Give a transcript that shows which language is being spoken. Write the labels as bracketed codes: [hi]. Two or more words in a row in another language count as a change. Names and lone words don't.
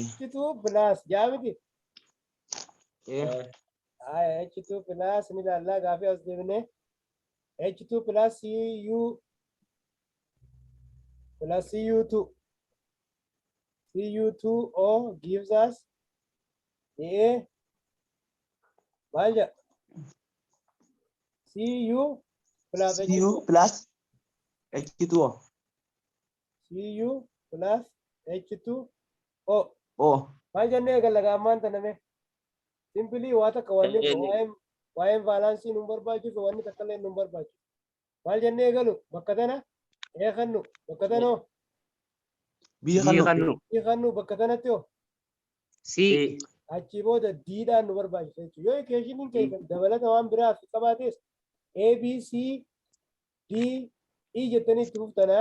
[om] H2 plus jaamiti. H2 plus ni ilaallaa gaafii as deebinee H2 plus Cu2 Cu2O [en] gives us [om] maal jedha Cu plus [en] Cu plus H2O Cu plus H2O O [om] maal jennee eegalla gaammaan taname simpilii waa takka wanni waa'een vaalaansii nu barbaachisu wanni takka illee nu barbaachisu maal jennee eegalu bakka tana eegannu bakka tanoo eegannu bakka tanatti hoo achi booda diidhaan nu barbaachisa jechuudha yoo equationin keessa dabalata waan biraaf qabaates A B C D E jettanii itti fuftanaa